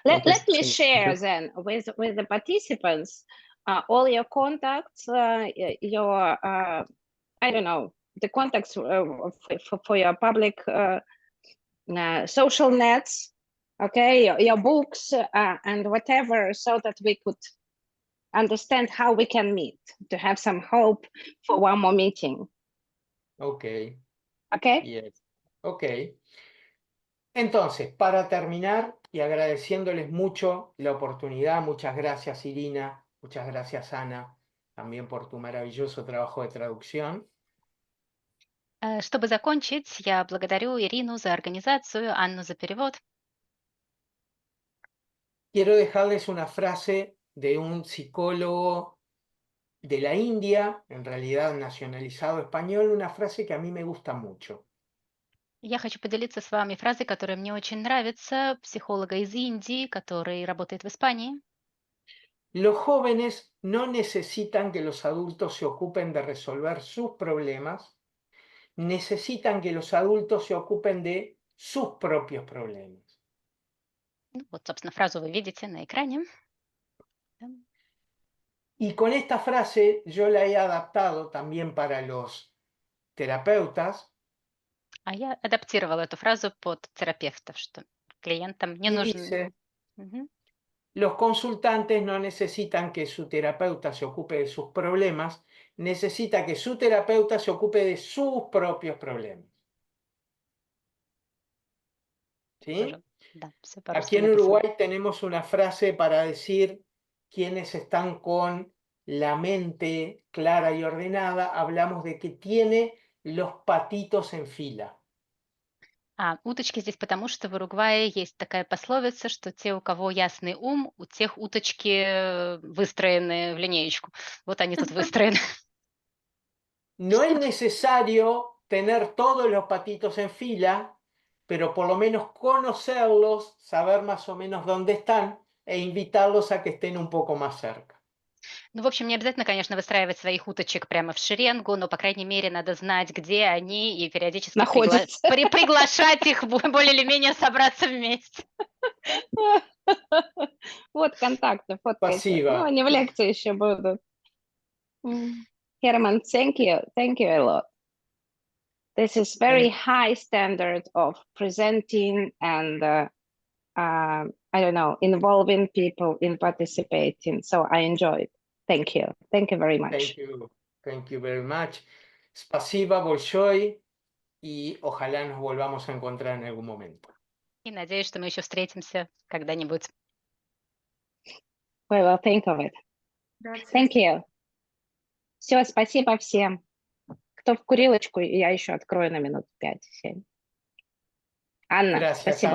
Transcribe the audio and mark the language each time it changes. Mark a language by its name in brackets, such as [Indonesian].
[English] let me share then with the participants all your contacts, your I don't know, the contacts for your public social nets, okay, your books and whatever, so that we could understand how we can meet, to have some hope for one more meeting. Okay. Okay? Yes. Ok. [Spanish] Entonces, para terminar y agradeciéndoles mucho la oportunidad, muchas gracias Irina, muchas gracias Ana, también por tu maravilloso trabajo de traducción. [Russian] Чтобы закончить, я благодарю Ирину за организацию, Анну за перевод. [Spanish] Quiero dejarles una frase de un psicólogo de la India, en realidad nacionalizado español, una frase que a mí me gusta mucho. [Russian] Я хочу поделиться с вами фразой, которая мне очень нравится, психолога из Индии, который работает в Испании. [Spanish] Los jóvenes no necesitan que los adultos se ocupen de resolver sus problemas, necesitan que los adultos se ocupen de sus propios problemas. [Russian] Ну, вот, собственно, фразу вы видите на экране. [Spanish] Y con esta frase yo la he adaptado también para los terapeutas. [Russian] А я адаптировала эту фразу под терапевтов, что клиентам не [Spanish] Y [Russian] нужен... [Spanish] dice, Мгм. los consultantes no necesitan que su terapeuta se ocupe de sus problemas, necesita que su terapeuta se ocupe de sus propios problemas. ¿Sí? [Russian] Тоже, да, всё [Spanish] Aquí [Russian] по-русски [Spanish] en [Russian] написано. [Spanish] Uruguay tenemos una frase para decir quienes están con la mente clara y ordenada, hablamos de que tiene los patitos en fila. [Russian] Уточки здесь потому, что в Уругвае есть такая пословица, что те, у кого ясный ум, у тех уточки выстроены в линеечку. Вот они тут выстроены. [Spanish] No es necesario tener todos los patitos en fila, pero por lo menos conocerlos, saber más o menos dónde están e invitarlos a que estén un poco más cerca. [Russian] Ну, в общем, не обязательно, конечно, выстраивать своих уточек прямо в шеренгу, но, по крайней мере, надо знать, где они, и периодически Находятся. приглашать их более или менее собраться вместе. Вот контакты, фоткайте. Ну, Спасибо. они в лекции еще будут. Herman, [English] thank you a lot. This is very high standard of presenting and I don't know, involving people in participating. So I enjoyed. Thank you very much. Thank you very much. [Russian] Спасибо большое, [Spanish] y ojalá nos volvamos a encontrar en algún momento. [Russian] И надеюсь, что мы еще встретимся когда-нибудь. [English] We will think of it. Thank you. [Russian] Все, спасибо всем. Кто в курилочку, я еще открою на минут 5-7. Анна, [Spanish] Gracias, [Russian] спасибо